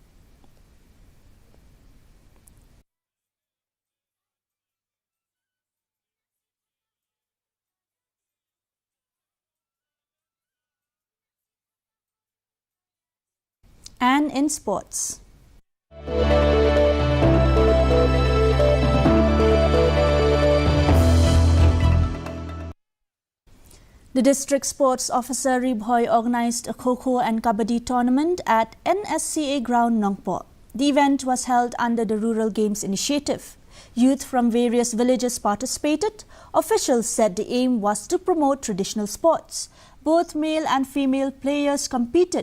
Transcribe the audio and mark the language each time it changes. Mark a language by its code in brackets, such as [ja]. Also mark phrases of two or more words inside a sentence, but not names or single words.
[en] And in sports. The district sports officer Ribhoy organized a Kho-Kho and Kabaddi tournament at NSCA ground Nongpo. The event was held under the Rural Games Initiative. Youth from various villages participated. Officials said the aim was to promote traditional sports. Both male and female players competed.